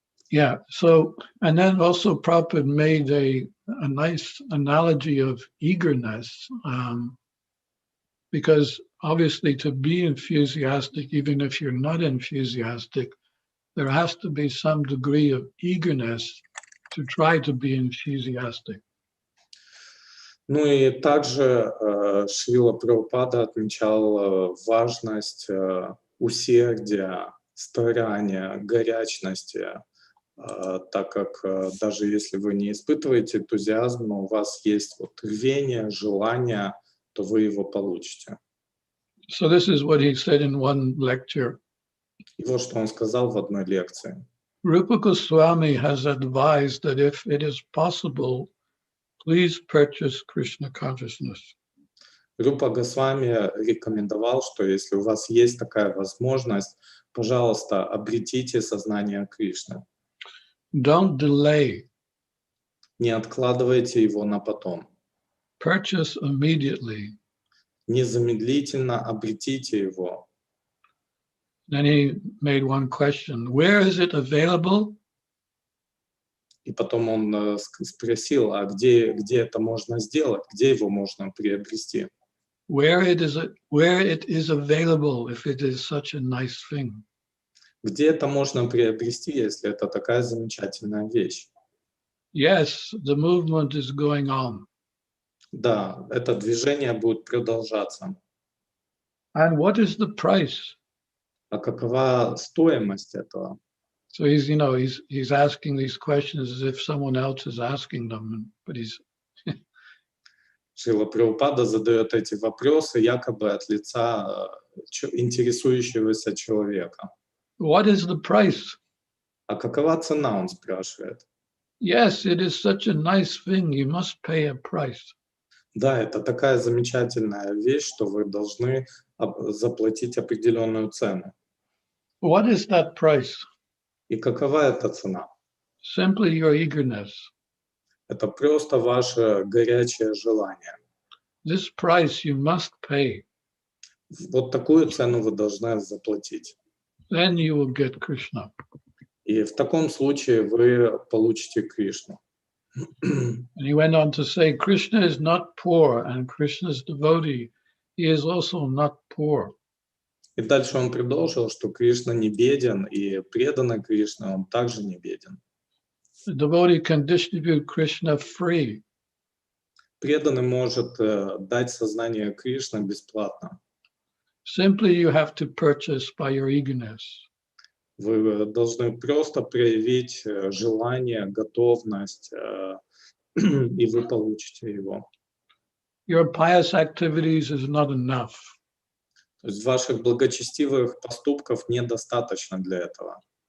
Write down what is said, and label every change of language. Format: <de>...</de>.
<en>Yeah, so, and then also Prabhupada made a nice analogy of eagerness, because obviously to be enthusiastic, even if you're not enthusiastic, there has to be some degree of eagerness to try to be enthusiastic.</en> <ru>Ну и также Шрила Прабхупада отмечал важность усердия, старания, горячности, так как даже если вы не испытываете энтузиазм, но у вас есть вот рвение, желание, то вы его получите.</ru> <en>So this is what he said in one lecture.</en> <ru>И вот что он сказал в одной лекции.</ru> <en>Rupa Goswami has advised that if it is possible, please purchase Krishna Consciousness.</en> <ru>Рупа Госвами рекомендовал, что если у вас есть такая возможность, пожалуйста, обретите сознание Кришны.</ru> <en>Don't delay.</en> <ru>Не откладывайте его на потом.</ru> <en>Purchase immediately.</en> <ru>Незамедлительно обретите его.</ru> <en>Then he made one question. Where is it available?</en> <ru>И потом он спросил, а где это можно сделать, где его можно приобрести?</ru> <en>Where it is available if it is such a nice thing.</en> <ru>Где это можно приобрести, если это такая замечательная вещь?</ru> <en>Yes, the movement is going on.</en> <ru>Да, это движение будет продолжаться.</ru> <en>And what is the price?</en> <ru>А какова стоимость этого?</ru> <en>So he's asking these questions as if someone else is asking them, but he's</en> <ru>Шрила Прабхупада задает эти вопросы якобы от лица интересующегося человека.</ru> <en>What is the price?</en> <ru>А какова цена, он спрашивает.</ru> <en>Yes, it is such a nice thing. You must pay a price.</en> <ru>Да, это такая замечательная вещь, что вы должны заплатить определенную цену.</ru> <en>What is that price?</en> <ru>И какова эта цена?</ru> <en>Simply your eagerness.</en> <ru>Это просто ваше горячее желание.</ru> <en>This price you must pay.</en> <ru>Вот такую цену вы должны заплатить.</ru> <en>Then you will get Krishna.</en> <ru>И в таком случае вы получите Кришну.</ru> <en>And he went on to say, Krishna is not poor, and Krishna's devotee, he is also not poor.</en> <ru>И дальше он продолжил, что Кришна не беден, и преданный Кришна, он также не беден.</ru> <en>The devotee can distribute Krishna free.</en> <ru>Преданный может дать сознание Кришны бесплатно.</ru> <en>Simply you have to purchase by your eagerness.</en> <ru>Вы должны просто проявить желание, готовность, и вы получите его.</ru> <en>Your pious activities is not enough.</en> <ru>То есть ваших благочестивых поступков недостаточно для этого.</ru>